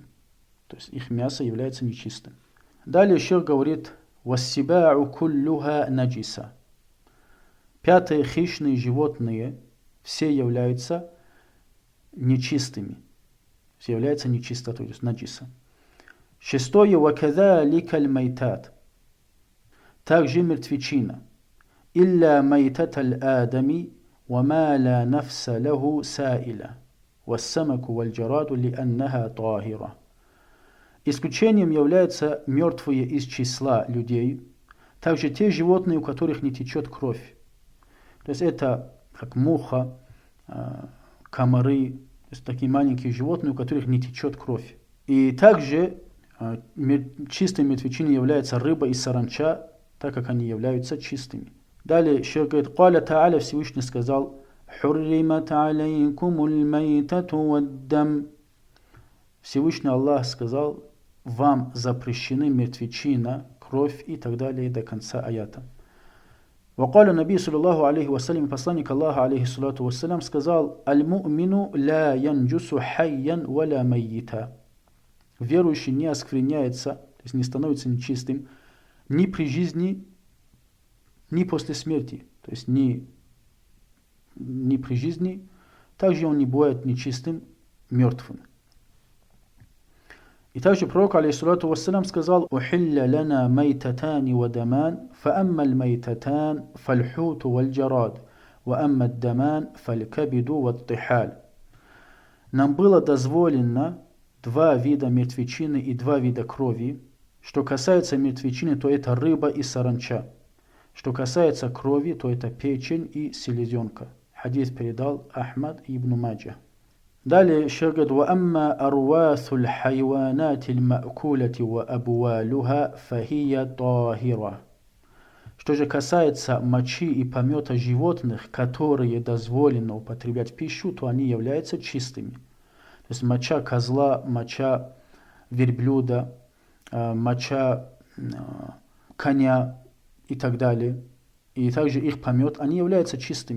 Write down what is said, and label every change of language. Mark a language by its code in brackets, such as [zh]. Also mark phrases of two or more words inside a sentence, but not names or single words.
[ru] То есть их мясо является нечистым. Далее шейх говорит: [ar] «والسباع كلها نجسة». [ru] Пятое, хищные животные все являются нечистыми. Все являются нечистотой, то есть наджиса. Шестое, [ar] «وكذلك الميتة». [ru] Также мертвечина. [ar] «إلا ميتة الآدمي, وما لا نفس له سائلة والسمك والجراد لأنها طاهرة». [ru] Исключением являются мертвые из числа людей, также те животные, у которых не течет кровь. То есть это как муха, комары, то есть такие маленькие животные, у которых не течет кровь. И также чистой мертвечиной является рыба и саранча, так как они являются чистыми. Далее шейх говорит: [ar] «قال تعالى», [ru] Всевышний сказал: [ar] «حرمت عليكم الميتة والدم». [ru] Всевышний Аллах сказал: «Вам запрещены мертвечина, кровь» и так далее до конца аята. [ar] وقال النبي صلى الله عليه وسلم, [ru] посланник Аллаха [ar] عليه الصلاة والسلام, сказал: «المؤمن لا ينجس حيا ولا ميتا». [ru] Верующий не оскверняется, то есть не становится нечистым ни при жизни, ни после смерти, то есть ни при жизни, также он не бывает нечистым мертвым. И также пророк, [ar] عليه الصلاة والسلام, [ru] сказал: [ar] «أحلت لنا ميتتان ودمان، فأما الميتتان فالحوت والجراد، وأما الدمان فالكبد والطحال». [ru] Нам было дозволено два вида мертвечины и два вида крови. Что касается мертвечины, то это рыба и саранча. Что касается крови, то это печень и селезенка. Хадис передал Ахмад и Ибн Маджа. Далее шейх говорит: [ar] «وأما أرواث الحيوانات المأكولة وأبوالها فهي طاهرة». [ru] Что же касается мочи и помета животных, которые дозволено употреблять в пищу, то они являются чистыми. То есть моча козла, моча верблюда, моча коня и так далее, и также их помет, они являются чистыми.